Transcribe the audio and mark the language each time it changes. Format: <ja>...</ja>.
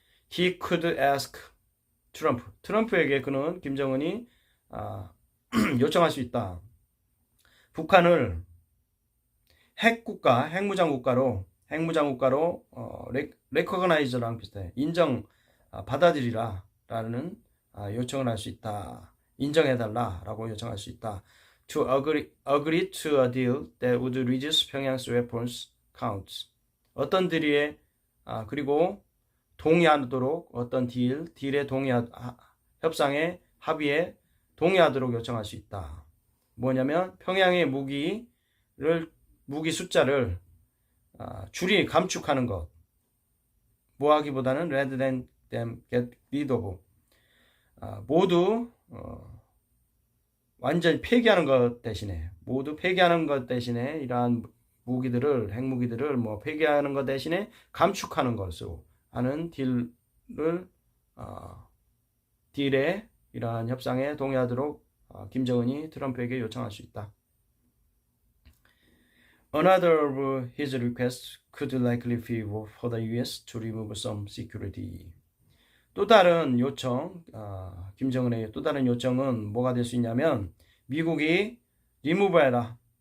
<en>He could ask</en> <ko>트럼프에게 김정은이 요청할 수 있다. 북한을 핵무장 국가로 recognize랑 비슷해. 받아들이라라는 요청을 할 수 있다. 인정해달라라고 요청할 수 있다.</ko> <en>To agree to a deal that would reduce Pyongyang's weapons counts.</en> <ko>어떤 딜에 그리고 동의하도록 어떤 딜에 협상에 합의에 동의하도록 요청할 수 있다. 뭐냐면 평양의 무기 숫자를 감축하는 것. 뭐하기보다는</ko> <en>rather than them get rid of.</en> <ko>모두 완전히 폐기하는 것 대신에 이러한 핵무기들을 폐기하는 것 대신에 감축하는 것으로 하는 딜에 이러한 협상에 동의하도록 김정은이 트럼프에게 요청할 수 있다.</ko> <en>Another of his requests could likely be for the U.S. to remove some security.</en> <ko>또 다른 요청, 김정은의 또 다른 요청은 뭐가 될 수 있냐면 미국이 리무브해라.</ko>